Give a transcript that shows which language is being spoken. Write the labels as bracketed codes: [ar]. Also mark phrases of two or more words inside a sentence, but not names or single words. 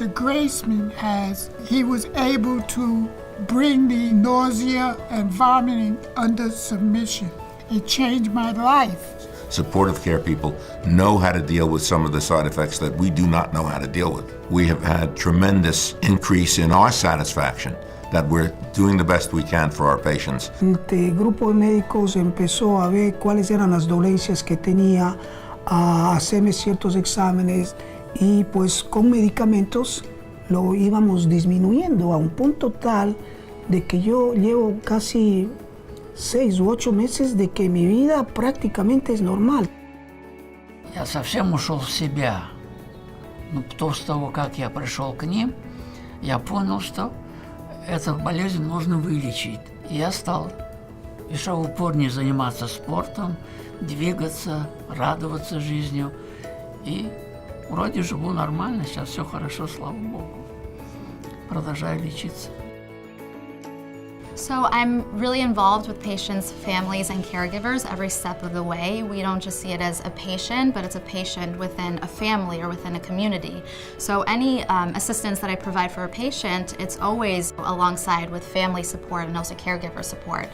[en] Graceman has, he was able to bring the nausea and vomiting under submission. It changed my life. Supportive care people know how to deal with some of the side effects that we do not know how to deal with. We have had tremendous increase in our satisfaction that we're doing the best we can for our patients. [es] Este grupo de médicos empezó a ver cuáles eran las dolencias que tenía, a hacerme ciertos exámenes, y pues con medicamentos lo íbamos disminuyendo a un punto tal de que yo llevo casi 6 u 8 meses de que mi vida prácticamente es normal. [ru] Я совсем ушел в себя. Но после того, как я пришел к ним, я понял, что эту болезнь можно вылечить. И я стал еще упорнее заниматься спортом, двигаться, радоваться жизнью. И вроде живу нормально, сейчас все хорошо, слава Богу. Продолжаю лечиться. [en] So I'm really involved with patients, families, and caregivers every step of the way. We don't just see it as a patient, but it's a patient within a family or within a community. So any assistance that I provide for a patient, it's always alongside with family support and also caregiver support.